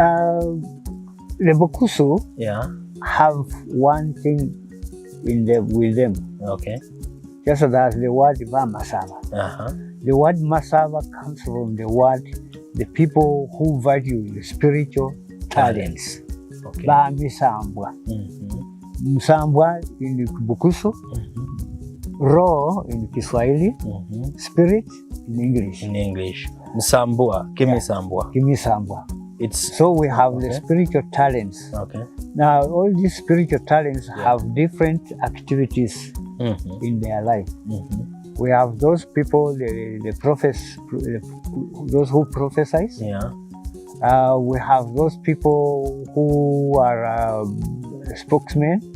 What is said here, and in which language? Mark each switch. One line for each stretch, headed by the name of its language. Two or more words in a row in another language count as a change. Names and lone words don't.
English: The Bukusu have one thing with them. Okay. Just as the word Masava. The word Masava comes from the word the people who value the spiritual talents. Okay.
Luyia: Ba Misambwa.
English: Msambwa in Bukusu, Roho in Kiswahili, spirit in English. In English.
Luyia: Msambwa, Kimisambwa. Kimisambwa.
English: It's so we have the spiritual talents. Okay. Now all these spiritual talents have different activities in their life. We have those people, the prophets, those who prophesy. We have those people who are spokesmen.